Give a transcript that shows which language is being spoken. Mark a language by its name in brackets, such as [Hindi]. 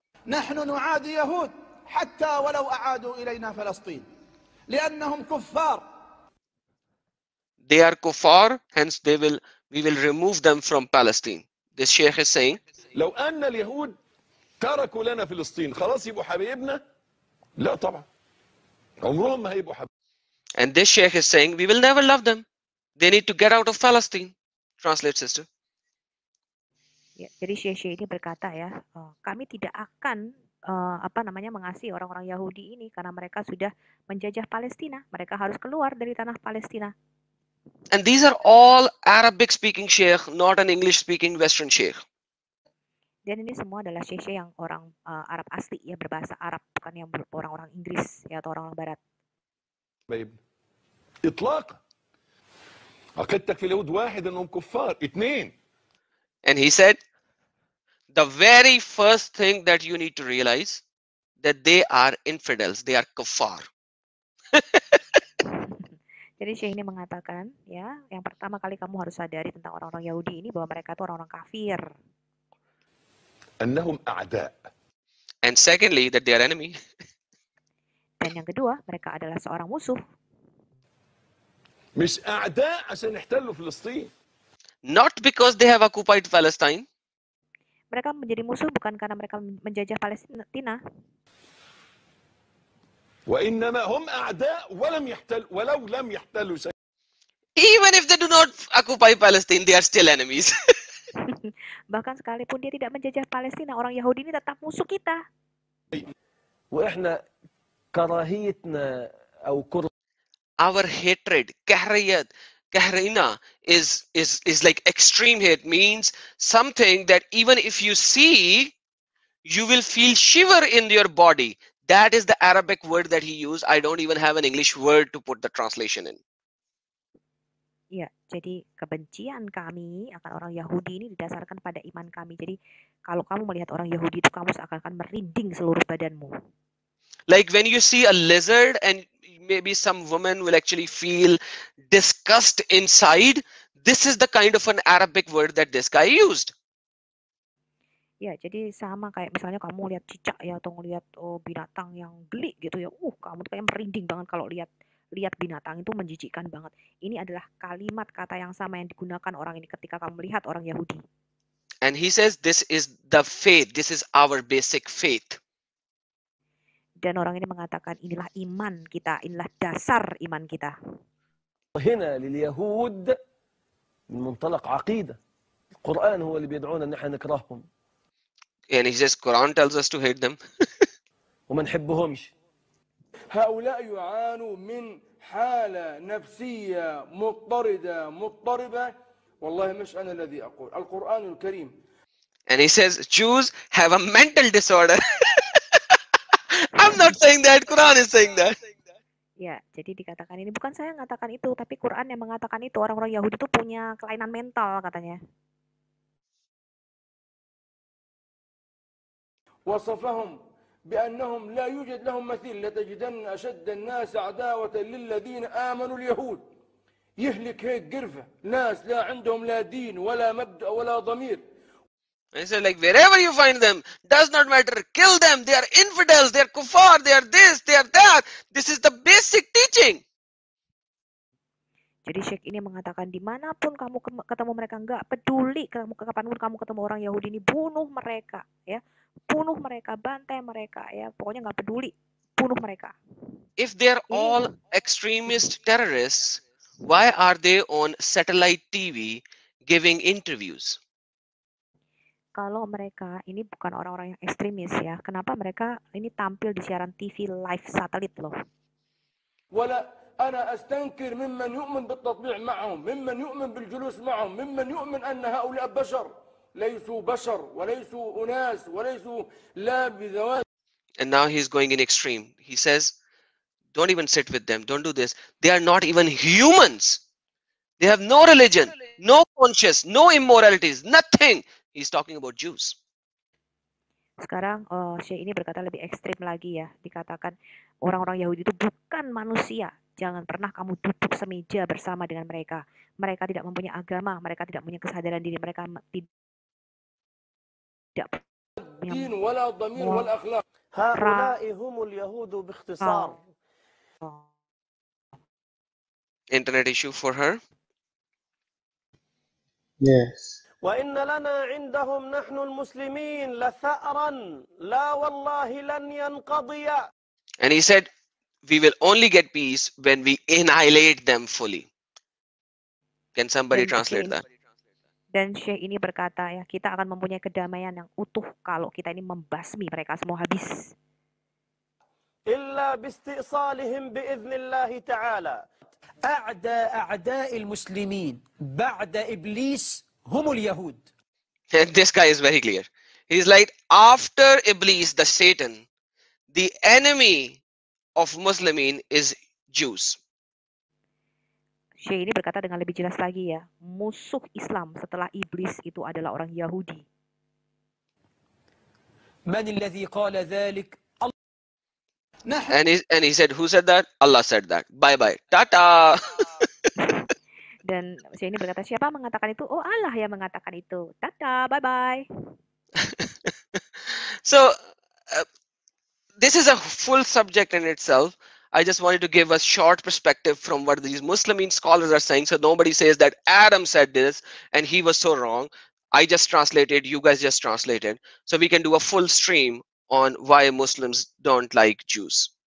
[Arabic] نحن نعادي يهود حتى ولو أعادوا إلينا فلسطين لأنهم كفار. [English] They are kuffar, hence we will remove them from Palestine. This sheikh is saying, [Arabic] لو أن اليهود تركوا لنا فلسطين خلاص يبقوا حبايبنا؟ لا طبعا. عمرهم ما هيبقوا حبايب. [English] And this sheikh is saying, we will never love them. They need to get out of Palestine. Translate, sister. [Indonesian] Ya, jadi Syekh ini berkata ya, kami tidak akan mengasihi orang-orang Yahudi ini karena mereka sudah menjajah Palestina. Mereka harus keluar dari tanah Palestina. [English] And these are all Arabic speaking sheikh, not an English speaking Western sheikh. [Indonesian] Dan ini semua adalah sheikh yang orang Arab asli ya, berbahasa Arab, bukan yang orang-orang Inggris ya atau orang Barat. [Arabic] إطلاقا. عقيدتك في اليهود واحد إنهم كفار. اثنين. [English] And he said, the very first thing that you need to realize that they are infidels, they are kuffar. [Indonesian] Jadi Syekh ini mengatakan ya, yang pertama kali kamu harus sadari tentang orang-orang Yahudi ini bahwa mereka itu orang-orang kafir. [Arabic] أنهم أعداء. [English] And secondly, that they are enemy. [Indonesian] Dan yang kedua, mereka adalah seorang musuh. [Arabic] مش أعداء عشان يحتلوا فلسطين. [English] Not because they have occupied Palestine. [Indonesian] Mereka menjadi musuh bukan karena mereka menjajah Palestina. [Arabic] وإنما هم أعداء ولو لم يحتلوا شيء. [English] Even if they do not occupy Palestine, they are still enemies. [Indonesian] Bahkan sekalipun dia tidak menjajah Palestina, orang Yahudi ini tetap musuh kita. [Arabic] وإحنا كراهيتنا أو [English] our hatred, kahrina, is like extreme hate, means something that even if you see, you will feel shiver in your body. That is the Arabic word that he used. I don't even have an English word to put the translation in. [Indonesian] Ya, jadi kebencian kami akan orang Yahudi ini didasarkan pada iman kami. Jadi kalau kamu melihat orang Yahudi itu, kamu seakan-akan merinding seluruh badanmu. [English] Like when you see a lizard and maybe some woman will actually feel disgust inside. This is the kind of an Arabic word that this guy used. [Indonesian] Ya, jadi sama kayak misalnya kamu lihat cicak ya, atau ngelihat binatang yang geli gitu ya. Kamu kayak merinding banget kalau lihat binatang itu, menjijikkan banget. Ini adalah kalimat kata yang sama yang digunakan orang ini ketika kamu melihat orang Yahudi. [English] And he says this is the faith, this is our basic faith. [Indonesian] Dan orang ini mengatakan inilah iman kita, inilah dasar iman kita. [Arabic] هنا لليهود من منطلق عقيدة. القرآن هو اللي بيدعونا ان احنا نكرههم. [English] And he says Quran tells us to hate them. [Arabic] وما نحبهمش. هؤلاء يعانوا من حالة نفسية مضطربة والله مش أنا الذي أقول القرآن الكريم. [English] And he says Jews have a mental disorder. I'm not saying that, Quran is saying that. [Indonesian] Ya, jadi dikatakan ini bukan saya yang mengatakan itu, tapi Quran yang mengatakan itu. Orang-orang Yahudi itu punya kelainan mental katanya. [Arabic] وصفهم بأنهم لا يوجد لهم مثيل لتجدن أشد الناس عداوة للذين آمنوا اليهود. يهلك هيك قرفة ناس لا عندهم لا دين ولا مبدأ ولا ضمير. [English] I said, like, wherever you find them, does not matter, kill them, they are infidels, they are kuffar, they are this, they are that. This is the basic teaching. [Indonesian] Jadi Syekh ini mengatakan dimanapun kamu ketemu mereka, nggak peduli kapanpun kamu ketemu orang Yahudi ini, bunuh mereka, ya, bunuh mereka, bantai mereka, ya, pokoknya nggak peduli, bunuh mereka. [English] If they are all extremist terrorists, why are they on satellite TV giving interviews? [Indonesian] Kalau mereka ini bukan orang-orang yang ekstremis ya, kenapa mereka ini tampil di siaran TV live satelit loh? [Arabic] ولا أنا أستنكر ممن يؤمن بالتطبيع معهم، ممن يؤمن بالجلوس معهم، ممن يؤمن أن هؤلاء بشر، ليسوا بشر وليسوا أناس وليسوا لا بذوات. [English] And now he's going in extreme. He says, don't even sit with them, don't do this. They are not even humans. They have no religion, no conscience, no immoralities, nothing. He's talking about Jews. [Indonesian] Sekarang Syekh ini berkata lebih ekstrim lagi ya. Dikatakan orang-orang Yahudi itu bukan manusia. Jangan pernah kamu duduk semeja bersama dengan mereka. Mereka tidak mempunyai agama, mereka tidak punya kesadaran diri, mereka tidak [Arabic] دين ولا ضمير ولا أخلاق. هؤلاء هم اليهود باختصار. [English] Internet issue for her? Yes. [Arabic] وإن لنا عندهم نحن المسلمين لثأرا لا والله لن ينقضي. [English] And he said, we will only get peace when we annihilate them fully. Can somebody translate that? [Indonesian] Dan Syekh ini berkata ya, kita akan mempunyai kedamaian yang utuh kalau kita ini membasmi mereka semua habis. [Arabic] إلا باستئصالهم بإذن الله تعالى. أعداء المسلمين بعد إبليس هم اليهود. [English] And this guy is very clear. He's like, after Iblis, the Satan, the enemy of Muslimin is Jews. [Indonesian] Syekh ini berkata dengan lebih jelas lagi ya, musuh Islam setelah iblis itu adalah orang Yahudi. [Arabic] من الذي قال ذلك؟ [English] And he said, who said that? Allah said that. Bye bye. Tata. [Indonesian] Dan Syekh ini berkata, siapa mengatakan itu? Oh, Allah yang mengatakan itu. [English] Tata, bye bye. So this is a full subject in itself. I just wanted to give a short perspective from what these Muslim scholars are saying, so nobody says that Adam said this and he was so wrong. I just translated, you guys just translated, so we can do a full stream on why Muslims don't like Jews.